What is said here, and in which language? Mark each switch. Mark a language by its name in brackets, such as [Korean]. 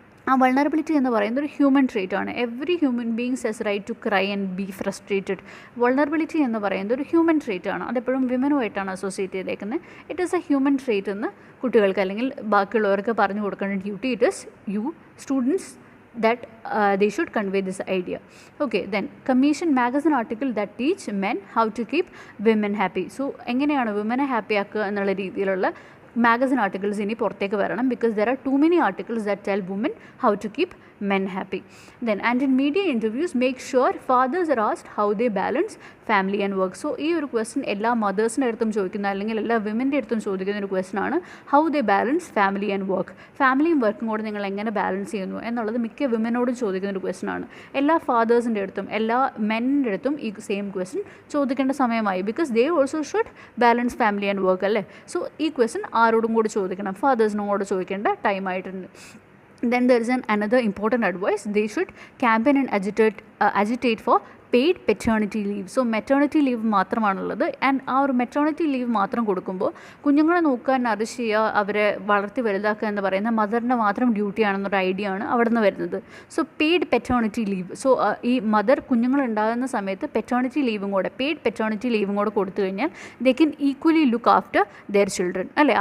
[Malayalam] ആ വൾണറബിലിറ്റി എന്ന് പറയുന്നത് ഒരു ഹ്യൂമൻ ട്രേറ്റ് ആണ്. [English] Every human beings has right to cry and be frustrated. [Malayalam] Vulnerability എന്ന് പറയുന്നത് ഒരു ഹ്യൂമൻ ട്രേറ്റ് ആണ്. അതെപ്പോഴും വിമനുമായിട്ടാണ് അസോസിയേറ്റ് ചെയ്തേക്കുന്നത്. [English] it is a human trait [Malayalam] എന്ന് കുട്ടികൾക്ക് അല്ലെങ്കിൽ ബാക്കിയുള്ളവർക്ക് പറഞ്ഞു കൊടുക്കേണ്ട duty [English] It is you students that they should convey this idea. Okay, then commission magazine article that teach men how to keep women happy. [Malayalam] So എങ്ങനെയാണ് വിമനെ happy ആക്കുക എന്നുള്ള രീതിയിലുള്ള മാഗസിൻ ആർട്ടിക്കിൾസ് ഇനി പുറത്തേക്ക് വരണം. [English] Because there are too many articles that tell women how to keep men happy. Then and in media interviews make sure fathers are asked how they balance family and work. [Malayalam] So ഈ ഒരു question എല്ലാ മദേഴ്സിൻ്റെ അടുത്തും ചോദിക്കുന്ന അല്ലെങ്കിൽ എല്ലാ വിമൻ്റെ അടുത്തും ചോദിക്കുന്ന ഒരു ക്വസ്റ്റ്യൻ ആണ്, [English] How they balance family and work. [Malayalam] ഫാമിലിയും വർക്കും കൂടെ നിങ്ങൾ എങ്ങനെ ബാലൻസ് ചെയ്യുന്നു എന്നുള്ളത് മിക്ക വിമനോടും ചോദിക്കുന്ന ഒരു ക്വസ്റ്റ്യൻ ആണ്. എല്ലാ ഫാദേഴ്സിൻ്റെ അടുത്തും എല്ലാ മെന്നിൻ്റെ അടുത്തും ഈ സെയിം ക്വസ്റ്റ്യൻ ചോദിക്കേണ്ട സമയമായി. [English] because they also should balance family and work [Malayalam] അല്ലേ. സോ ഈ ക്വസ്റ്റ്യൻ ആരോടും കൂടി ചോദിക്കണം, ഫാദേഴ്സിനും കൂടെ ചോദിക്കേണ്ട ടൈം ആയിട്ടുണ്ട്. [English] Then there is another important advice. They should campaign and agitate for paid paternity leave. [Malayalam] So maternity leave മാത്രമാണുള്ളത്. ആൻഡ് ആ ഒരു മെറ്റേണിറ്റി ലീവ് മാത്രം കൊടുക്കുമ്പോൾ കുഞ്ഞുങ്ങളെ നോക്കാൻ നറിഷ് ചെയ്യുക, അവരെ വളർത്തി വലുതാക്കുക എന്ന് പറയുന്ന മദറിൻ്റെ മാത്രം ഡ്യൂട്ടിയാണെന്നൊരു ഐഡിയ ആണ് അവിടെ നിന്ന് വരുന്നത്. So paid paternity leave. So ഈ മദർ കുഞ്ഞുങ്ങളുണ്ടാകുന്ന സമയത്ത് പെറ്റേണിറ്റി ലീവും കൂടെ പെയ്ഡ് പെറ്റേണിറ്റി ലീവും കൂടെ കൊടുത്തു കഴിഞ്ഞാൽ [English] they can equally look after their children [Malayalam] അല്ലേ.